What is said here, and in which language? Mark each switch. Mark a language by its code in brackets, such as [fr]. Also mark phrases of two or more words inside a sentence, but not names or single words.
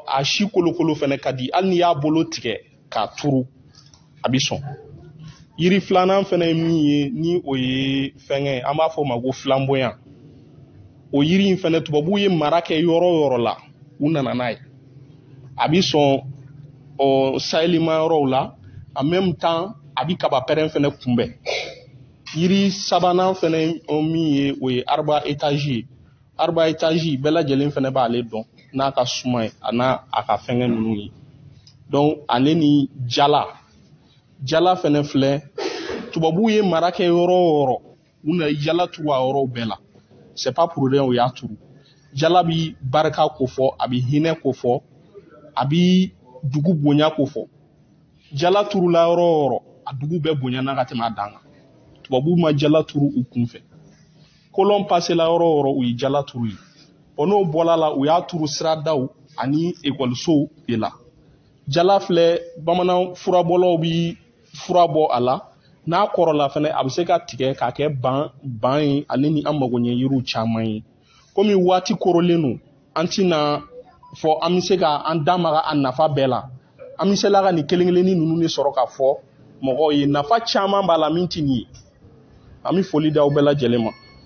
[bm] a si kolokolo fana ka di hali n'i y'a bolo tigɛ k'a turu a bɛ sɔn yiri filanan fana ye min ye ni o ye fɛngɛ an b'a fɔ o ma ko flamboyant o yiri in fana tubabuw ye mara kɛ yɔrɔ o yɔrɔ la u nana n'a ye a bɛ sɔn sahelima yɔrɔw la [fr] en même temps [bm] a bɛ kaba pɛrɛn fana kunbɛn yiri sabanan fana min ye o ye arba étage arba étage bɛɛ lajɛlen fana b'ale dɔn n'a ka suma ye a n'a ka fɛngɛ ninnu ye donc ale ni jala fana filɛ tubabuw ye mara kɛ yɔrɔ o yɔrɔ u na jala turu a yɔrɔw bɛɛ la [fr] c'est pas pour rien [bm] o y'a turu jala bi barika ko fɔ a bi hinɛ ko fɔ a bi dugu bonya ko fɔ jala turu la yɔrɔ o yɔrɔ a dugu bɛɛ bonya na ka tɛmɛ a dan kan tubabuw ma jala turu u kunfɛ kolon passé la yɔrɔ o yɔrɔ u ye jala turu ye n'o bɔla la u y'a turu siradaw ani ekɔlisow de la jala filɛ bamanan furabɔlaw bi fura bɔ a la n'a kɔrɔla fana a bɛ se ka tigɛ k'a kɛ ban ye ale ni an magoɲɛ yiriw caman ye komi waati korolen don an tɛna fɔ an bɛ se ka an da maga a nafa bɛɛ la an bɛ se la ka nin kelen-kelennin ninnu de sɔrɔ ka fɔ mɔgɔw ye nafa caman b'a la min tɛ nin ye an bɛ foli d'aw bɛɛ lajɛlen ma.